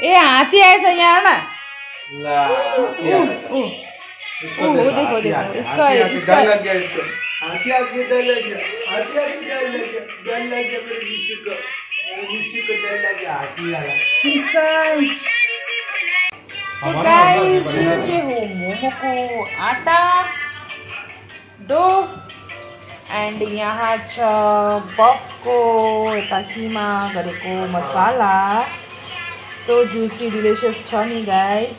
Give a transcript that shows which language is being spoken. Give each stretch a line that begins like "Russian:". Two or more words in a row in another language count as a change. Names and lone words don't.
Nepali: ए हाथी आएछ यहाँ ना।
Hindi: इसको देखो इसका डर लग गया, इसको हाथी आके डर लग गया, हाथी आके डर लग गया, डर लग गया मेरे निशु को डर लग गया हाथी वाला।
English: So guys,
Nepali: यो चाहिँ हो मोमोको आटा
English: dough and
Nepali: यहाँ छ बफको यता किमा गरेको मसाला। यस्तो
English: juicy delicious
Nepali: छ नि गाइस।